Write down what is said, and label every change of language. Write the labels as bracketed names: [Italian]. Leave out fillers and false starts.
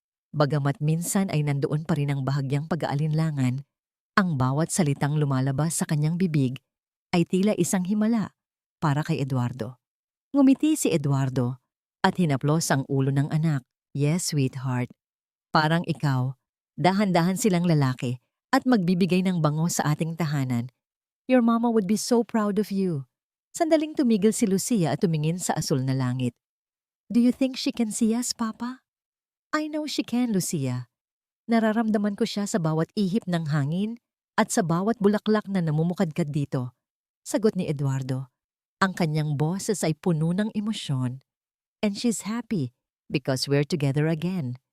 [Filipino] Bagamat minsan ay nandoon pa rin ang bahagyang pag-aalinlangan, ang bawat salitang lumalabas sa kanyang bibig ay tila isang himala para kay Eduardo. Ngumiti si Eduardo at hinaplos ang ulo ng anak. [English] Yes, sweetheart. [Filipino] Parang ikaw. Dahan-dahan silang lalaki at magbibigay ng bango sa ating tahanan. [English] Your mama would be so proud of you. [Filipino] Sandaling tumigil si Lucia at tumingin sa asul na langit. [English] Do you think she can see us, Papa? I know she can, [Filipino] Lucia. Nararamdaman ko siya sa bawat ihip ng hangin At sa bawat bulaklak na namumukadkad dito, sagot ni Eduardo, ang kanyang boses ay puno ng emosyon. [English] And she's happy because we're together again.